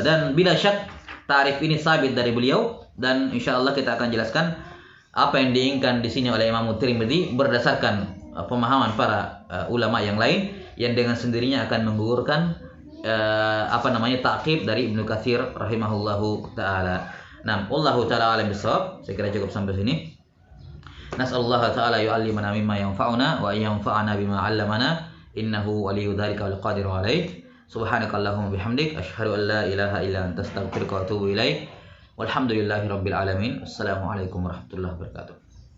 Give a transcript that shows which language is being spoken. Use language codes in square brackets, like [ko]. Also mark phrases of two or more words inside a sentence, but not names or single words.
[id] Dan bila syak tarif ini sabit dari beliau, dan insyaallah kita akan jelaskan apa yang diinginkan di sini oleh Imam Tirmidzi berdasarkan pemahaman para ulama yang lain yang dengan sendirinya akan menggugurkan ta'qib dari Ibnu Katsir [ar] رحمه الله تعالى. [id] Nah, [ar] والله تعالى أعلم بالصواب. [id] Saya kira cukup sampai sini. [ar] نسأل الله تعالى يعلمنا مما ينفعنا وينفعنا بما علمنا إنه ولي ذلك والقادر عليه. سبحانك اللهم وبحمدك أشهد أن لا إله إلا أنت أستغفرك وأتوب إليك. والحمد لله رب العالمين. السلام عليكم ورحمة الله وبركاته.